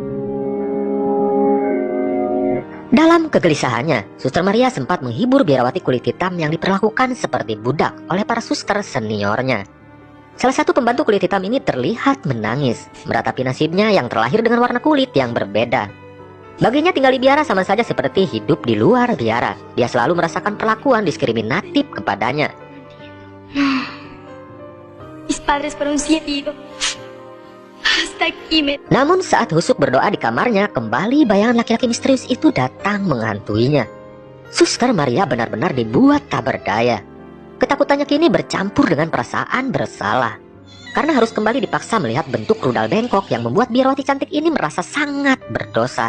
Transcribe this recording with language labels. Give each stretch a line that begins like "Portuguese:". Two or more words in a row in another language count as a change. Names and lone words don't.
Indonesian: Dalam kegelisahannya, Suster Maria sempat menghibur biarawati kulit hitam yang diperlakukan seperti budak oleh para suster seniornya. Salah satu pembantu kulit hitam ini terlihat menangis, meratapi nasibnya yang terlahir dengan warna kulit yang berbeda. Baginya tinggal di biara sama saja seperti hidup di luar biara. Dia selalu merasakan perlakuan diskriminatif kepadanya.
Spanish: Mis padres fueron 7 hijos. Hasta aquí me...
Indonesian: Namun saat husuk berdoa di kamarnya, kembali bayangan laki-laki misterius itu datang menghantuinya. Suster Maria benar-benar dibuat tak berdaya. Ketakutannya kini bercampur dengan perasaan bersalah, karena harus kembali dipaksa melihat bentuk rudal bengkok yang membuat biarawati cantik ini merasa sangat berdosa.